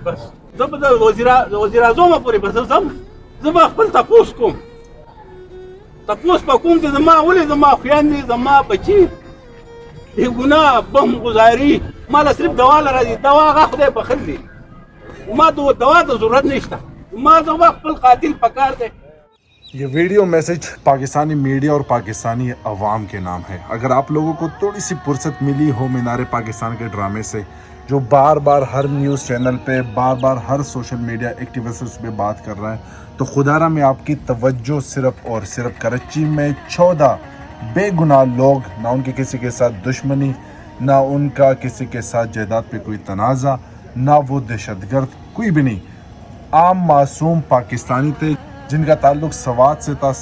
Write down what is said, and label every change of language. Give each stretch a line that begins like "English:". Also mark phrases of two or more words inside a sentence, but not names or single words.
Pashto: بس زه به د وزیر اعظمه پورې به زه ځم، زه به خپل تپوس کوم په کوم چې زما ولې زما خویندې زما بچي بې ګناه بم ګزاري، ما له صرف دوا له راځي، دوا هغه خدای بخښل دي، ما د دوا ته ضرورت نشته، ما زما خپل قاتل پکار دی.
Urdu: یہ ویڈیو میسج پاکستانی میڈیا اور پاکستانی عوام کے نام ہے. اگر آپ لوگوں کو تھوڑی سی فرصت ملی ہو مینار پاکستان کے ڈرامے سے، جو بار بار ہر
English: news channel
Urdu: پہ بار بار ہر
English: social media activists
Urdu: پہ بات کر رہا ہے، تو خدا را میں آپ کی توجہ صرف اور صرف کراچی میں 14 بے گناہ لوگ، نہ ان کے کسی کے ساتھ دشمنی، نہ ان کا کسی کے ساتھ جائیداد پہ کوئی تنازع، نہ وہ دہشت گرد، کوئی بھی نہیں، عام معصوم پاکستانی تھے جن کا تعلق سوات سے تھا.